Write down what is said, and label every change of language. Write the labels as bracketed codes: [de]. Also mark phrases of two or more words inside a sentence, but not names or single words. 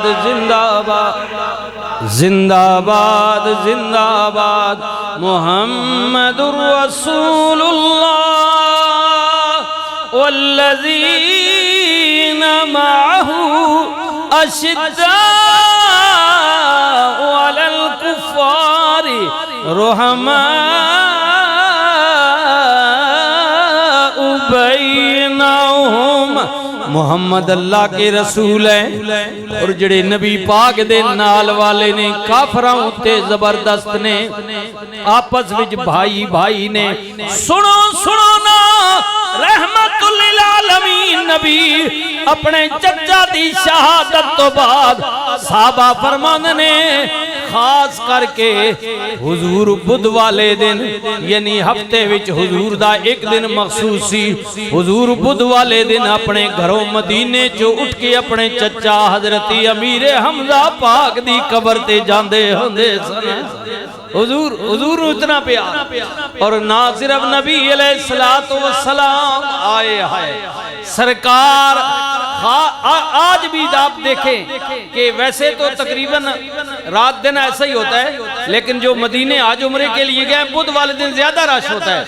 [ur] زندہ باد زندہ باد زندہ باد [ar] محمد رسول اللہ والذین معه اشداء علی الکفار رحماء بینہم، [ur] محمد اللہ کے رسول ہیں اور [pa] جڑے نبی پاک دے نال والے نے کافراں تے زبردست نے، آپس وچ بھائی بھائی نے، سنو سنو نا رحمت للعالمین نبی اپنے چچا دی شہادت تو بعد صحابہ فرماندے نے خاص کر کے حضور بدھ والے دن یعنی ہفتے وچ حضور دا ایک دن مخصوص سی، حضور بدھ والے دن اپنے گھروں مدینے جو اٹھ کے اپنے چچا حضرت امیر حمزہ پاک دی قبر تے جاندے ہوندے سن۔ [ur] حضور اتنا پیار اور نہ صرف نبی علیہ السلام آئے ہائے سرکار آج بھی آپ دیکھیں کہ ویسے تو تقریباً رات دن ایسا ہی ہوتا ہے، لیکن جو مدینے آج عمرے کے لیے گئے بدھ والے دن زیادہ رش ہوتا ہے۔